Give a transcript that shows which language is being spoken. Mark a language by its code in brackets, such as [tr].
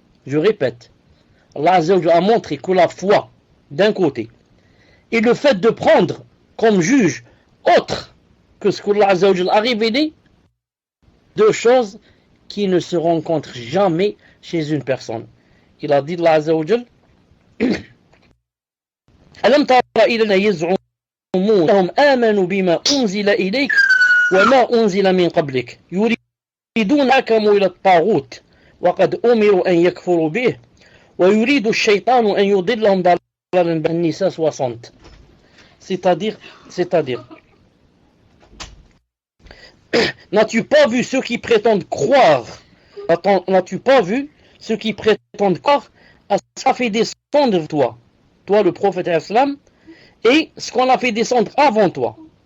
[fr] Je répète, Allah Azza wa Jalla a montré que la foi d'un côté et le fait de prendre comme juge autre que ce que Allah Azza wa Jalla a révélé, deux choses qui ne se rencontrent jamais chez une personne. Il a dit [ar] Allah Azza wa Jalla ألم تر إلى الذين يزعمون أنهم آمنوا بما أنزل إليك وما أنزل من قبلك يريدون أن يحكموا إلى الطاغوت وقد أمروا أن يكفروا به ويريد الشيطان أن يضلهم ضلالا بعيدا. النساء 60. [fr] C'est-à-dire n'as-tu pas vu ceux qui prétendent croire n'as-tu pas vu ceux qui prétendent croire à ce qu'a fait descendre toi le prophète islam, et ce qu'on a fait descendre avant toi.